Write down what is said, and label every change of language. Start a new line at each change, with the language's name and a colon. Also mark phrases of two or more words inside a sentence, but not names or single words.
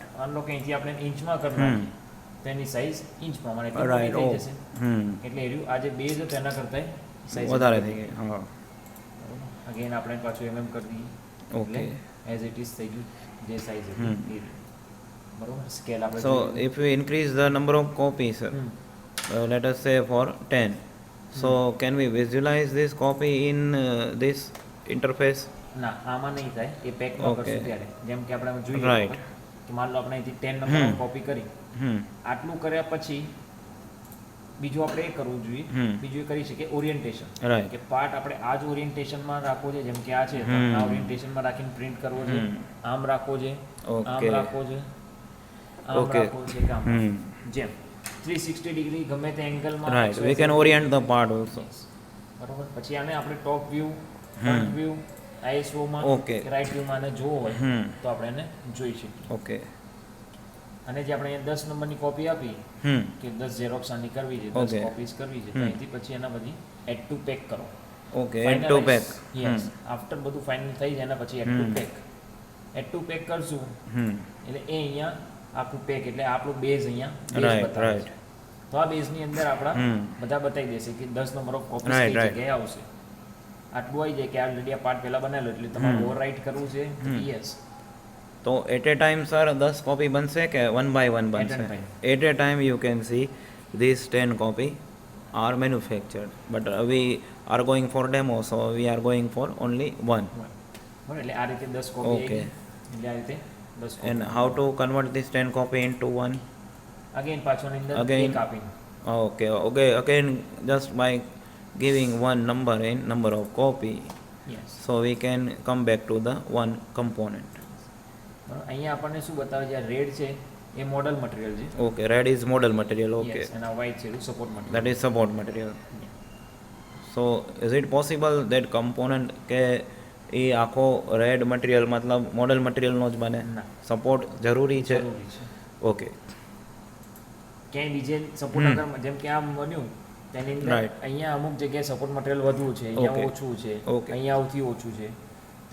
Gujarati: માનો કે અહીંથી આપણે ઇંચમાં કરી નાખીએ તો એની સાઇઝ ઇંચ પ્રમાણે એટલી
English: Right.
Gujarati: મોટી
English: Oh.
Gujarati: થઈ જશે. એટલે એ રહ્યું આ જે બેઝ હતો એના કરતાં સાઇઝ વધારે થઈ ગઈ. હા. અગેન આપણે પાછું mm કરી દઈએ.
English: Okay. as it is
Gujarati: થઈ ગયું જે સાઇઝ હતી એ રીતે. બરોબર. સ્કેલ આપણે
English: So if we increase the number of copies, let us say for 10. So can we visualize this copy in this interface?
Gujarati: ના આમાં નહીં થાય એ પેકમાં
English: Okay.
Gujarati: કરશું ત્યારે જેમ કે આપણે જોઈએ
English: Right.
Gujarati: કે માન લો આપણે અહીંથી 10
English: number copy
Gujarati: કરી આટલું કર્યા પછી બીજું આપણે એ કરવું જોઈએ બીજું એ કરી શકીએ ઓરિએન્ટેશન
English: Right.
Gujarati: કે પાર્ટ આપણે આ જ ઓરિએન્ટેશનમાં રાખવો છે જેમ કે આ છે તો આ ઓરિએન્ટેશનમાં રાખીને પ્રિન્ટ કરવો છે આમ રાખવો છે આમ
English: Okay.
Gujarati: રાખવો છે આમ
English: Okay.
Gujarati: રાખવો છે કે આમ જેમ 360 ડિગ્રી ગમે તે એંગલમાં
English: Right. We can orient the part also.
Gujarati: બરોબર. પછી આને આપણે
English: top view front view ISO
Gujarati: માં
English: Okay.
Gujarati: કે રાઈટ વ્યૂમાં આને જોવો હોય તો આપણે એને જોઈ શકીએ.
English: Okay.
Gujarati: અને જે આપણે અહીંયા 10 નંબરની કોપી આપી કે 10 ઝેરોક્સ આની કરવી છે 10
English: Okay.
Gujarati: કોપીઝ કરવી છે તો અહીંથી પછી એના બધી
English: add to pack
Gujarati: કરો.
English: Okay. Add to pack. yes after
Gujarati: બધું ફાઇનલ થઈ જાય એના પછી
English: add to pack
Gujarati: કરશું એટલે એ અહીંયા આખું પેક એટલે આપણું બેઝ અહીંયા base
English: Right.
Gujarati: બતાવે
English: Right.
Gujarati: છે. તો આ બેઝની અંદર આપણા બધા બતાવી દેશે કે 10
English: number of copies Right,
Gujarati: કઈ
English: right.
Gujarati: જગ્યાએ આવશે. આટલું આવી જાય કે ઓલરેડી આ પાર્ટ પહેલા બનાવેલો એટલે તમારે ઓવરરાઇટ કરવું છે યસ
English: તો at a time sir 10 copy
Gujarati: બનશે કે
English: one by one At a
Gujarati: बनसे
English: time. at a time you can see these 10 copy are manufactured but we are going for demo so we are going for only one.
Gujarati: બરાબર. એટલે આ રીતે 10 કોપી
English: Okay.
Gujarati: એટલે આ રીતે 10
English: And
Gujarati: કોપી
English: how to convert this 10 copy into one?
Gujarati: અગેન પાછળની અંદર
English: Again.
Gujarati: એક આપીને
English: Okay, okay, again just by giving one number in number of copy યસ so we can come back to the one component.
Gujarati: બરાબર. અહીંયા આપણને શું બતાવે છે આ રેડ છે એ
English: model material
Gujarati: છે.
English: Okay, red is model material. Okay, Yes, and
Gujarati: આ white છે એ
English: support material. that is support material. So is it possible that component
Gujarati: કે એ આખો
English: red material
Gujarati: મતલબ મોડલ મટીરિયલનો જ બને ના. સપોર્ટ જરૂરી છે? જરૂરી છે.
English: ઓકે.
Gujarati: ક્યાંય બીજે સપોર્ટ અગર જેમ કે આમ બન્યું તેની અંદર
English: Right.
Gujarati: અહીંયા અમુક જગ્યાએ
English: support material
Gujarati: વધુ છે અહીંયા
English: Okay.
Gujarati: ઓછું છે
English: Okay.
Gujarati: અહીંયા સૌથી ઓછું છે તો